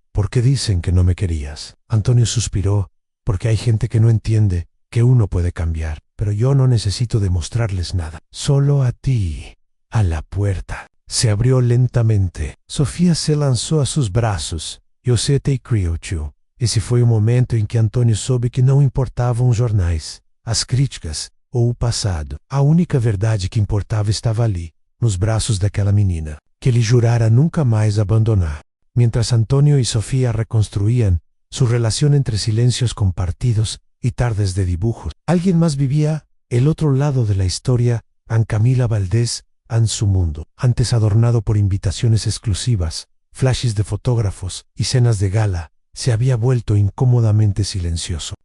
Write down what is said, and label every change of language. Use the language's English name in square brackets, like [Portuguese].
[Spanish] ¿Por qué dicen que no me querías? Antonio suspiró, porque hay gente que no entiende que uno puede cambiar. Pero yo no necesito demostrarles nada. Solo a ti. A la puerta se abrió lentamente. Sofía se lanzó a sus brazos. [Portuguese] Eu sei te criou, tio. Esse foi o momento em que Antônio soube que não importavam os jornais, as críticas ou o passado. A única verdade que importava estava ali, nos braços daquela menina, que ele jurara nunca mais abandonar. [Spanish] Mientras Antonio y Sofía reconstruían su relación entre silencios compartidos y tardes de dibujos, alguien más vivía el otro lado de la historia. Anne Camila Valdés, en su mundo, antes adornado por invitaciones exclusivas, flashes de fotógrafos y cenas de gala, se había vuelto incómodamente silencioso.